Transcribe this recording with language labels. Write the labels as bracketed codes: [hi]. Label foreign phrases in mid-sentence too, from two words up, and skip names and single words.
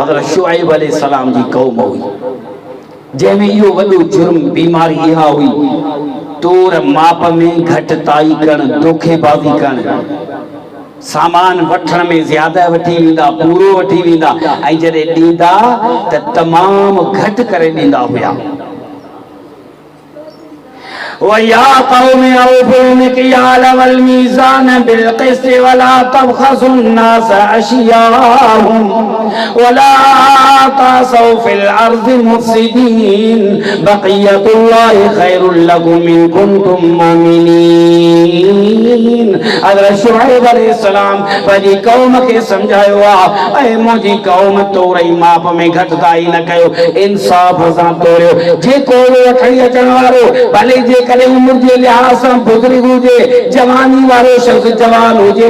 [sd] हज़रत शुआइब अलैहिस्सलाम जी कौम हुई जंहिंमें इहो वॾो जुर्म बीमारी इहा हुई तोर माप में घटिताई करणु धोखेबाज़ी करणु सामान वठण में ज़्यादा वठी वेंदा पूरो वठी वेंदा ऐं जॾहिं ॾींदा त तमामु घटि करे ॾींदा हुया। [ar] ويا قوم أوفوا المكيال والميزان بالقسط ولا تبخسوا الناس أشياءهم ولا تعثوا في الأرض مفسدين بقيت الله خير لكم إن كنتم مؤمنين. [sd] हज़रत शुआइब अलैहिस्सलाम पंहिंजी कौम खे सम्झायो आहे ऐं मुंहिंजी कौम तोरई माप में घटिताई न कयो इंसाफ़ सां तोरियो। जेको वठणी अचण वारो भले जे करे उम्र जे लिहाज़ सां बुज़ुर्ग हुजे जवानी वारो शख़्स जवान हुजे